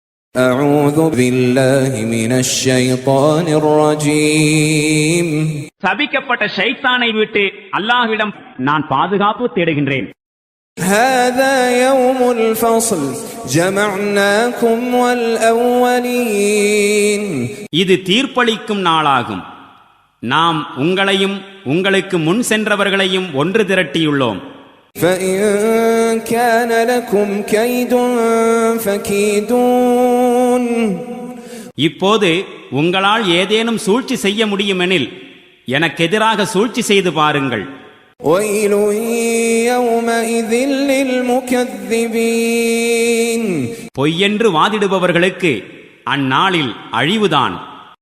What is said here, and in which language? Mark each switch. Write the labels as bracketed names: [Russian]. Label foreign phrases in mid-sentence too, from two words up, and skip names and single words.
[Arabic] أعوذ بالله من الشيطان الرجيم. [Tamil] சபிக்கப்பட்ட ஷைத்தானை விட்டு அல்லாஹ்விடம் நான் பாதுகாப்பு தேடுகின்றேன். [Arabic] هذا يوم الفصل جمعناكم والأولين. [Tamil] இது தீர்ப்பளிக்கும் நாளாகும். நாம் உங்களையும் உங்களுக்கு முன் சென்றவர்களையும் ஒன்று திரட்டியுள்ளோம். [Arabic] فإن كان لكم كيد فكيدون. [Tamil] இப்போது உங்களால் ஏதேனும் சூழ்ச்சி செய்ய முடியுமெனில் எனக்கு எதிராக சூழ்ச்சி செய்து பாருங்கள். [Arabic] ويل يومئذ للمكذبين. [Tamil] பொய்யென்று வாதிடுபவர்களுக்கு அந்நாளில் அழிவுதான்.